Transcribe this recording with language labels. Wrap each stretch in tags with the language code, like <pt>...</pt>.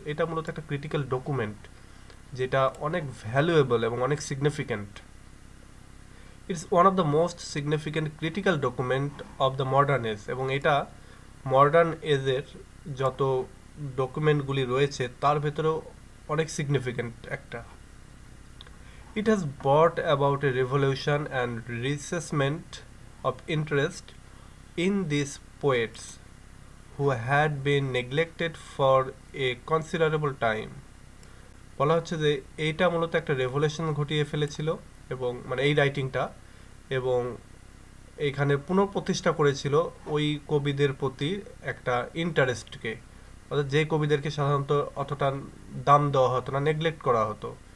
<bn>এটা মূলত একটা ক্রিটিক্যাল ডকুমেন্ট যেটা অনেক ভ্যালুয়েবল এবং অনেক significant.</bn> <en>it's one of the most significant critical document of the modern age,</en> <bn>এবং এটা মডার্ন এজের যত ডকুমেন্টগুলি রয়েছে তার ভেতরেও অনেক সিগনিফিক্যান্ট একটা।</bn> <en>It has brought about a revolution and reassessment of interest in these poets who had been neglected for a considerable time.</en> <bn>বলা হচ্ছে যে এইটা মূলত একটা রেভলিউশন ঘটিয়ে ফেলেছিল, এবং মানে এই রাইটিংটা, এবং এইখানে পুনঃপ্রতিষ্ঠা করেছিল ওই কবিদের প্রতি একটা ইন্টারেস্টকে, অর্থাৎ যে কবিদেরকে সাধারণত অতটা দাম দেওয়া হতো না, নেগলেক্ট করা হতো।</bn>